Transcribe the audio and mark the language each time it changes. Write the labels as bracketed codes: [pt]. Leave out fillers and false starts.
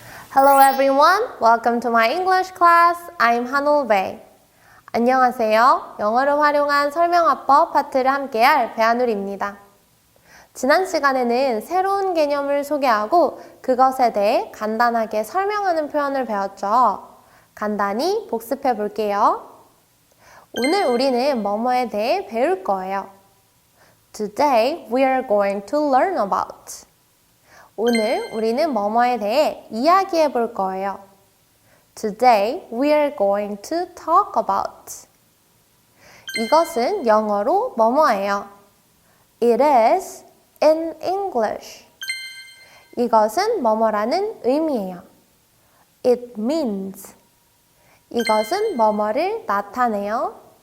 [en] Hello everyone, welcome to my English class. I'm 한올베. [ko] 안녕하세요. 영어를 활용한 설명화법 파트를 함께할 배한울입니다. 지난 시간에는 새로운 개념을 소개하고 그것에 대해 간단하게 설명하는 표현을 배웠죠. 간단히 복습해 볼게요. 오늘 우리는 뭐뭐에 대해 배울 거예요. [en] Today we are going to learn about. [ko] 오늘 우리는 뭐뭐에 대해 이야기해 볼 거예요. [en] Today we are going to talk about. [ko] 이것은 영어로 뭐뭐예요. [en] It is in English. [ko] 이것은 뭐뭐라는 의미예요. [en] It means. [ko] 이것은 뭐뭐를 나타내요.